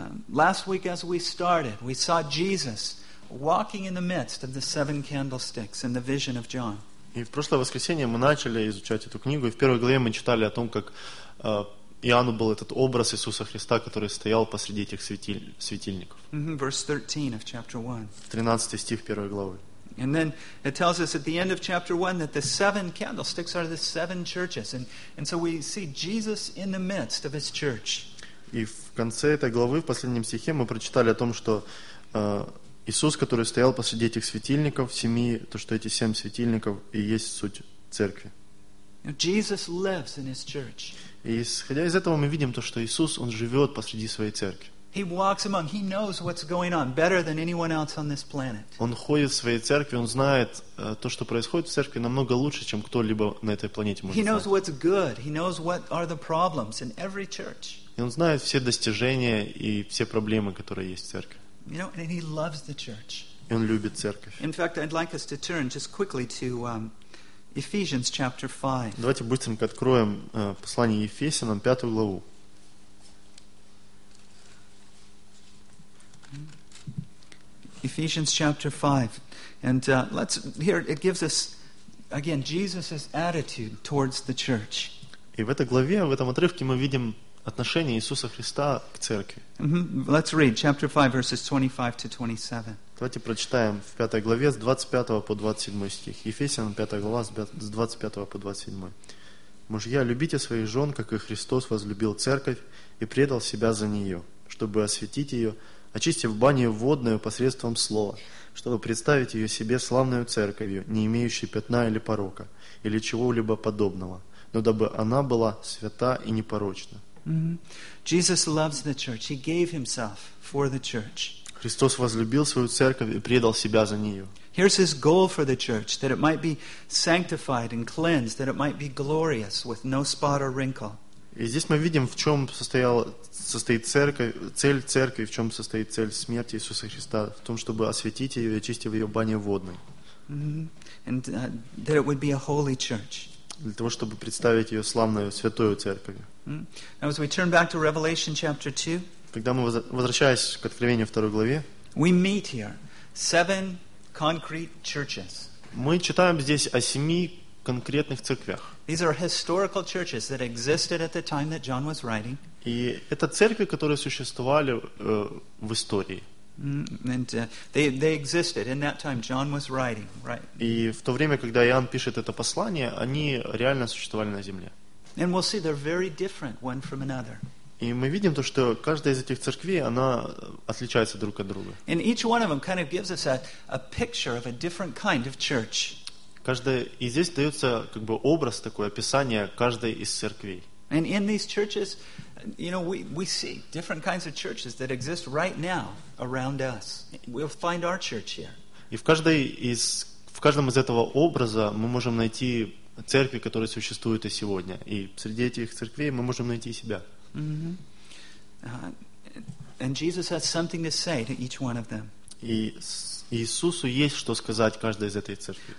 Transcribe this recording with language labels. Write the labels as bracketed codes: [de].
[en] Last week, as we started, we saw Jesus walking in the midst of the seven candlesticks in the vision of John. [ru] И в прошлое воскресенье мы начали изучать эту книгу, и в первой главе мы читали о том, как Иоанну был этот образ Иисуса Христа, который стоял посреди этих светильников. [en] Verse 13 of chapter 1. [ru] 13 стих первой главы. [en] And then it tells us at the end of chapter 1 that the seven candlesticks are the seven churches. And so we see Jesus in the midst of his church. [ru] И в конце этой главы, в последнем стихе, мы прочитали о том, что Иисус, который стоял посреди этих светильников, семи, то, что эти семь светильников и есть суть церкви. [en] Jesus lives in his church. [ru] И исходя из этого, мы видим то, что Иисус, Он живет посреди Своей церкви. [en] He walks among, He knows what's going on better than anyone else on this planet. [ru] Он ходит в Своей церкви, Он знает то, что происходит в церкви, намного лучше, чем кто-либо на этой планете может знать. [en] He knows what's good, He knows what are the problems in every church. [ru] И Он знает все достижения и все проблемы, которые есть в церкви. [en] You know, and He loves the church. [ru] И Он любит церковь. [en] In fact, I'd like us to turn just quickly to Ephesians chapter 5. [ru] Давайте быстренько откроем послание Ефесянам, пятую главу. [en] Ephesians chapter 5. And let's here it gives us again Jesus' attitude towards the church. [ru] И в этой главе, в этом отрывке мы видим отношение Иисуса Христа к церкви. [en] Let's read chapter 5 verses 25 to 27. [ru] Давайте прочитаем в 5 главе с 25 по 27 стих. Ефесянам 5 глава с 25 по 27. Мужья, любите своих жен, как и Христос возлюбил церковь и предал себя за нее, чтобы освятить ее, очистив баню водную посредством слова, чтобы представить ее себе славную церковью, не имеющей пятна или порока, или чего-либо подобного, но дабы она была свята и непорочна. [en] Jesus loves the church. He gave himself for the church. [ru] Христос возлюбил свою церковь и предал себя за нее. [en] Here's his goal for the church, that it might be sanctified and cleansed, that it might be glorious with no spot or wrinkle. [ru] И здесь мы видим, в чем состоит церковь, цель церкви, в чем состоит цель смерти Иисуса Христа, в том, чтобы освятить ее и очистить ее баней водной. [en] And that it would be a holy church. [ru] Для того, чтобы представить ее славную, святую церковью. [en] Now, as we turn back to Revelation chapter 2, [ru] когда мы возвращаясь к Откровению второй главе, [en] we meet here seven concrete churches. [ru] Мы читаем здесь о семи конкретных церквях. [en] These are historical churches that existed at the time that John was writing. [ru] И это церкви, которые существовали в истории. [en] And they existed in that time John was writing, right? [ru] И в то время, когда Иоанн пишет это послание, они реально существовали на земле. [en] And we'll see they're very different one from another. [ru] И мы видим то, что каждая из этих церквей, она отличается друг от друга. [en] And each one of them kind of gives us a picture of a different kind of church. [ru] Каждая, и здесь дается как бы образ такой, описание каждой из церквей. [en] And in these churches, you know, we see different kinds of churches that exist right now around us. We'll find our church here. [ru] И в каждом из этого образа мы можем найти церкви, которые существуют и сегодня. И среди этих церквей мы можем найти себя. [en] And Jesus has something to say to each one of them. [ru] И Иисусу есть что сказать каждой из этой церкви.